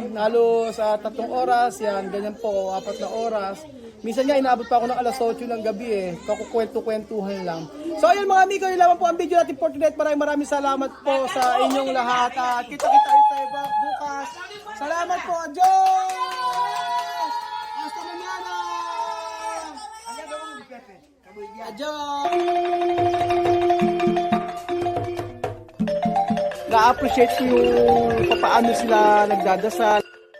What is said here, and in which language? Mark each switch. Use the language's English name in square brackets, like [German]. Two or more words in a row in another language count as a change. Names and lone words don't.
[Filipino] Lalo sa 3 oras, yan, ganyan po, 4 na oras. Minsan nga, inaabot pa ako ng alas 8 ng gabi kakukwento-kwentuhan lang. So ayun mga amigo, yun lamang po ang video natin [English] for today. [Filipino] Maraming salamat po sa inyong lahat. At kita-kita tayo bukas. Salamat po, [Spanish] adios! Hasta mañana! Adios! [Filipino] Na-appreciate ko yung paano sila nagdadasal.